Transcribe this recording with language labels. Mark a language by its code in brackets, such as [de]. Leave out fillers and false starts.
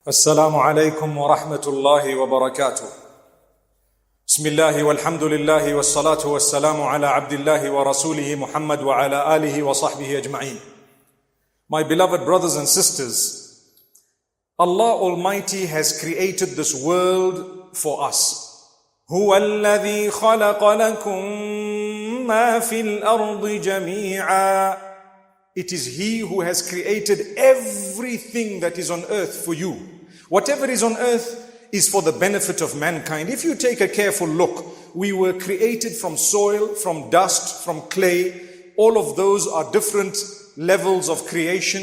[ar] السلام عليكم ورحمة الله وبركاته. بسم الله والحمد لله والصلاة والسلام على عبد الله ورسوله محمد وعلى آله وصحبه أجمعين. [en] My beloved brothers and sisters, Allah Almighty has created this world for us. [ar] هو الذي خلق لكم ما في الأرض جميعا. [en] It is He who has created everything that is on earth for you. Whatever is on earth is for the benefit of mankind. If you take a careful look, we were created from soil, from dust, from clay. All of those are different levels of creation.